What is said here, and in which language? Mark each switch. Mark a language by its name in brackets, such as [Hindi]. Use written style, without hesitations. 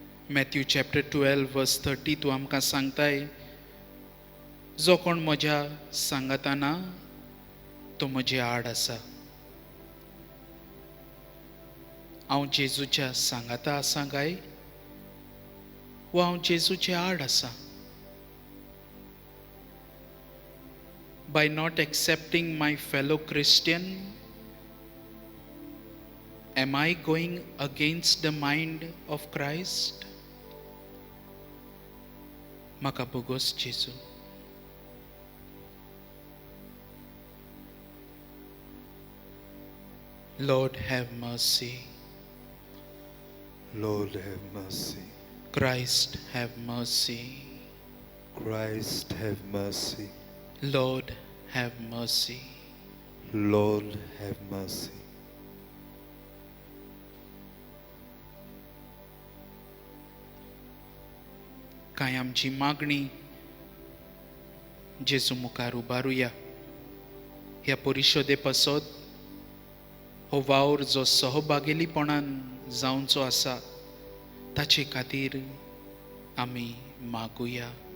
[Goan Konkani] Matthew chapter 12 वर्स 30 तूं आमकां सांगताय, जो कोण म्हज्या सांगाता ना तो म्हजे आड आसा. हांव जेजूच्या सांगाता आसां काय वा हांव जेजूचे आड आसां? [English] By not accepting my fellow Christian, am I going against the mind of Christ? [Goan Konkani] Maka bugos Jesu. [English] Lord, have mercy. Lord, have mercy. Christ, have mercy. Christ, have mercy. Lord, have mercy. Lord, have mercy. [Goan Konkani] काय आमची मागणी जेजू मुखार उबारुया. ह्या परिशोदे पासत हो वावर जो सहभागिलीपणान जावचो आसा ताचे खातीर आमी मागुया.